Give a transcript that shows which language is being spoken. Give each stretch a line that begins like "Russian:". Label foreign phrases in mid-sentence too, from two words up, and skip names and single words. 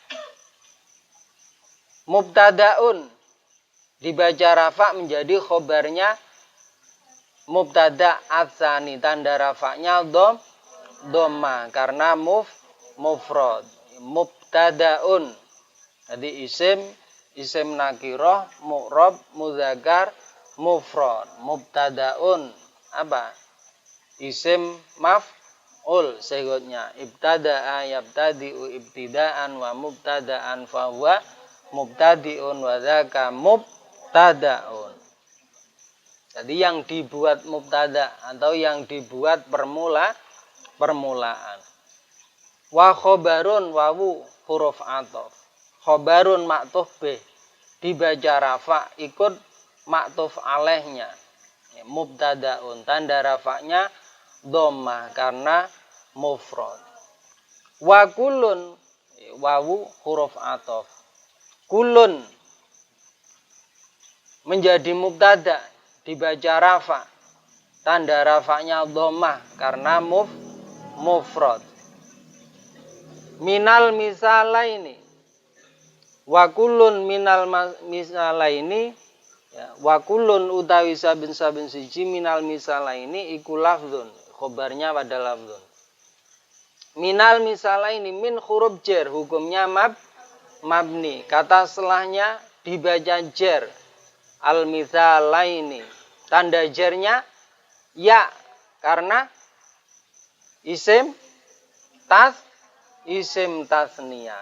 Indonesian: Mubtadaun dibaca rafa menjadi khobarnya mubtada atsani, tanda rafanya dhammah karena mufrad. Mubtadaun jadi isim nakirah mu'rab mudzakkar mufrad. Mubtadaun apa? Isim maf'ul sehingga
Arabic: ابتدأ يبتدئ ابتداء ومبتدأ فهو مبتدئ وذاك مبتدأ.
Indonesian: Jadi yang dibuat mubtada atau yang dibuat permulaan. Wa khobarun wawu huruf athof. Khobarun ma'tuf bih dibaca rafa ikut ma'tuf alaihnya. Mubtadaun, tanda rafanya dhammah karena mufrad. Wa kullun wawu huruf athof. Kulun menjadi mubtada dibaca rafa, tanda rafanya dhammah karena mufrad.
Arabic: من المثالين وكل من المثالين,
Indonesian: ya, wa kullun
Javanese: utawi saben-saben siji
Arabic: من المثالين
Indonesian: iku lafdzun, khobarnya pada lafdzun.
Arabic: من المثالين
Indonesian: min huruf jar, hukumnya mabni, kata setelahnya dibaca jar.
Arabic: المثالين,
Indonesian: tanda jarnya ya karena isim tasniyah.